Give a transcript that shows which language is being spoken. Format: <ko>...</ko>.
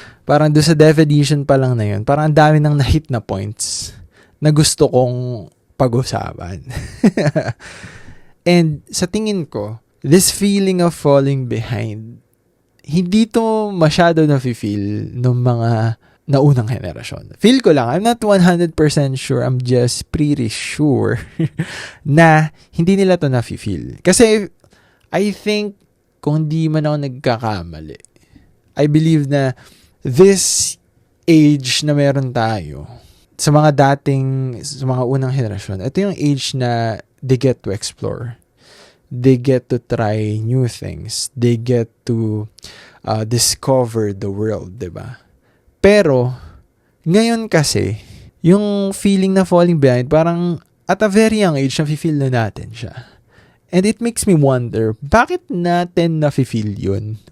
<tl>Parang doon sa definition pa lang na yun, parang ang dami nang na-hit na points na gusto kong pag-usapan. And sa tingin ko,</tl> <en>this feeling of falling behind,</en> <tl>hindi to masyado na-feel ng mga naunang henerasyon.</tl> <en>Feel ko lang, I'm not 100% sure, I'm just pretty sure</en> <tl>na hindi nila to na-feel. Kasi I think, kung hindi man ako nagkakamali,</tl> <en>I believe</en> <tl>na this age na meron tayo, sa mga unang henerasyon, ito yung age na</tl> <en>they get to explore. They get to try new things. They get to discover the world, diba?</en> <tl>Pero, ngayon kasi, yung feeling na falling behind, parang</tl> <en>at a very young age,</en> <tl>na-feel na natin siya.</tl> <en>And it makes me wonder,</en> <tl>bakit natin na-feel yun?</tl>